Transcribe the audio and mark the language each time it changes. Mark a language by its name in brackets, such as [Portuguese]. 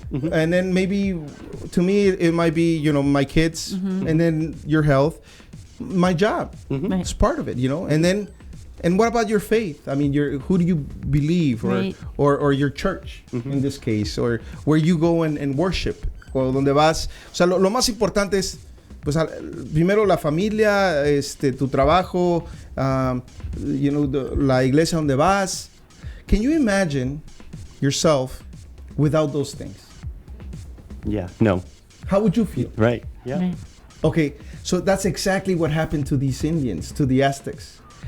[English] And then maybe to me it might be, you know, my kids, and then your health, my job. Right. It's part of it, you know. And what about your faith? I mean, who do you believe, Right. or your church in this case, or where you go and worship, [Spanish] o donde vas. O sea, lo más importante es, pues, primero la familia, tu trabajo, [English] you know, [Spanish] la iglesia donde vas. [English] Can you imagine yourself without those things? Yeah. No. How would you feel? Right. Yeah. Right. Okay, so that's exactly what happened to these Indians, to the Aztecs.